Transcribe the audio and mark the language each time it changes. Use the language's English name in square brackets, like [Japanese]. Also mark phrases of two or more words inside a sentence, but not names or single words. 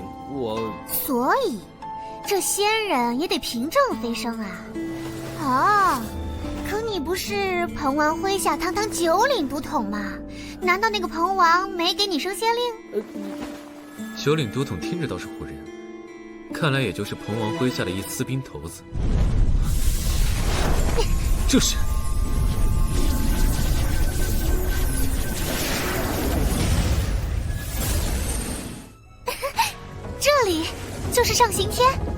[Chinese] 所以這仙人也得憑證飛升啊。哦，可你不是彭王麾下堂堂9領都統嗎？難道那個彭王沒給你升仙令？9領都統聽着倒是唬人，看來也就是彭王麾下的一私兵頭子。這是。這裡就是上行天。